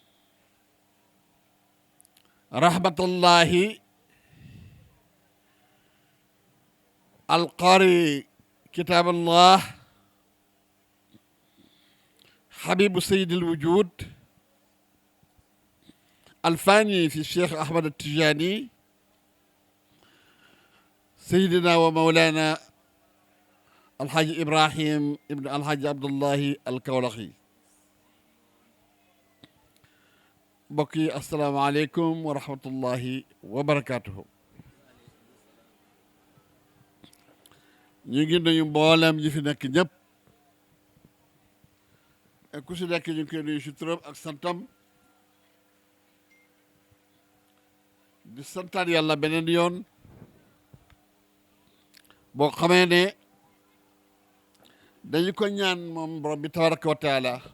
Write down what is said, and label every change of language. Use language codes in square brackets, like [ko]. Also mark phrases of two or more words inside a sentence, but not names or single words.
[ar] رحمة الله القارئ كتاب الله حبيب سيد الوجود الفاني في الشيخ أحمد التجاني سيدنا ومولانا الحاج إبراهيم ابن الحاج عبد الله الكولخي. بقي السلام عليكم ورحمة الله وبركاته. [wo] ñu ngi nuyu mboolem ñi fi nekk ñëpp ku si nekk ñu ngi koy nuyu si turam ak santam di santaan yàlla beneen yoon boo xamee ne dañu ko ñaan moom borom bi [ar] تبارك وتعالى